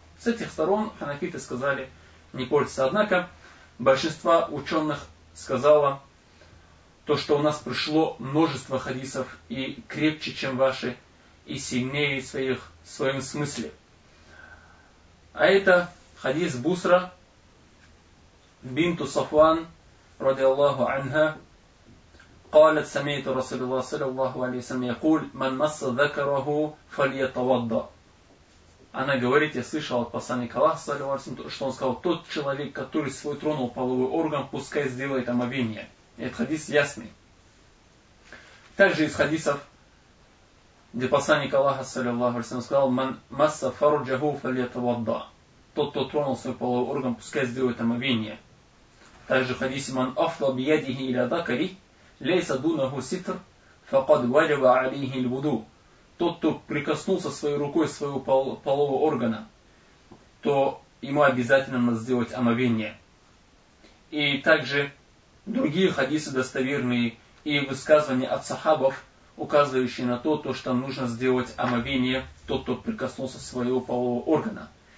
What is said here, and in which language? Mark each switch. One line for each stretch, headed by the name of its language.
Russian: С этих сторон ханафиты сказали, не портится. Однако, большинство ученых сказало, что у нас пришло множество хадисов и крепче, чем ваши, и сильнее своих, в своем смысле. А это хадис Бусра бинту Сафуан ради Аллаху анха.
Arabic: قالت سمعت رسول الله صلى الله عليه وسلم يقول من مس ذكره فليتوضا.
Russian: Она говорит, я слышал от посланника Аллаха صلى الله عليه وسلم, что он сказал, тот человек, который свой тронул половой орган, пускай сделает омовение. Этот хадис ясный. Также из хадисов, где посланник Аллаха صلى الله عليه وسلم сказал,
Arabic: من مس فرجه فليتوضا.
Russian: Тот, кто тронул свой половой орган, пускай сделает омовение. Также хадис,
Arabic: من أفضى بيده إلى ذكري ليس دونه ستر فقد وجب عليه الوضوء.
Russian: Тот, кто прикоснулся своей рукой своего полового органа, то ему обязательно надо сделать омовение. И также другие хадисы достоверные и высказывания от сахабов, указывающие на то, что нужно сделать омовение тот, кто прикоснулся своего полового органа.